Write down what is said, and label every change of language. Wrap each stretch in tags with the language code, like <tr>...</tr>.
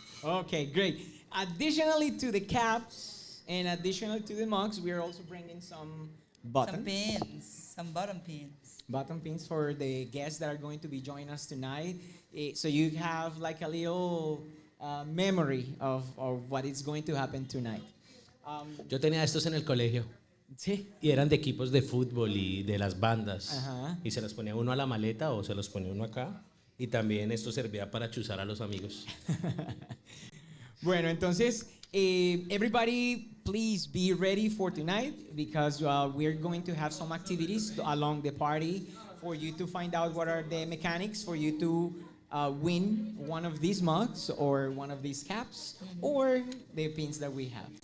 <en>Okay, great. Additionally to the caps, And additional to the mugs, we are also bringing some Some buttons. pins, some bottom pins. Bottom pins for the guests that are going to be joining us tonight. So you have like a little memory of what is going to happen tonight.</en> <es>Yo tenía estos en el colegio Sí. y eran de equipos de fútbol y de las bandas. Ajá. Y se los ponía uno a la maleta o se los ponía uno acá. Y también esto servía para chuzar a los amigos. Bueno, entonces,</es> <en>everybody, please be ready for tonight because we're going to have some activities along the party for you to find out what are the mechanics for you to win one of these mugs or one of these caps or the pins that we have.</en>